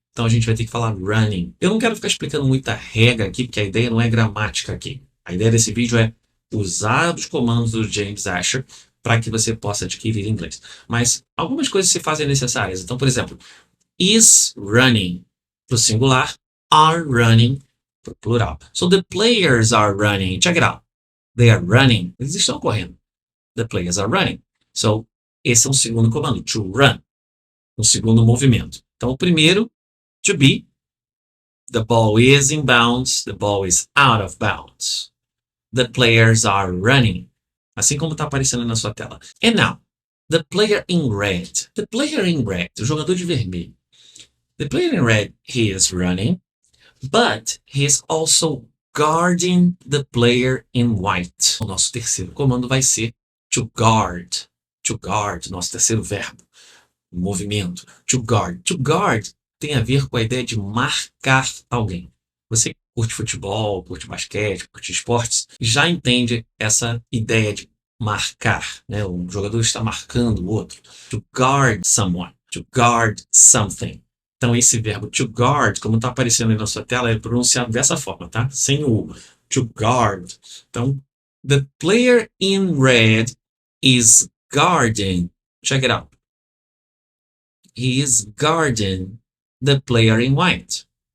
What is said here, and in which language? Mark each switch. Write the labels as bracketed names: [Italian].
[Portuguese] Então a gente vai ter que falar running. Eu não quero ficar explicando muita regra aqui, porque a ideia não é gramática aqui. A ideia desse vídeo é usar os comandos do James Asher para que você possa adquirir inglês. Mas algumas coisas se fazem necessárias. Então, por exemplo, is running para o singular, are running para o plural. [English] So the players are running. Check it out. They are running. [Portuguese] Eles estão correndo. [English] The players are running. [Portuguese] So esse é um segundo comando, to run. Um segundo movimento. Então o primeiro, to be. [English] The ball is in bounds. The ball is out of bounds. The players are running. [Portuguese] Assim como está aparecendo na sua tela. [English] And now, the player in red. The player in red, [Portuguese] o jogador de vermelho. [English] The player in red, he is running, but he is also guarding the player in white. [Portuguese] O nosso terceiro comando vai ser to guard. To guard, nosso terceiro verbo. Movimento. To guard. To guard tem a ver com a ideia de marcar alguém. Você que curte futebol, curte basquete, curte esportes, já entende essa ideia de marcar, né? Um jogador está marcando o outro. [English] To guard someone. [Portuguese] To guard something. Então, esse verbo to guard, como está aparecendo aí na sua tela, é pronunciado dessa forma, tá? Sem o to guard. [English] Então, the player in red is guarding. Check it out. He is guarding the player in white.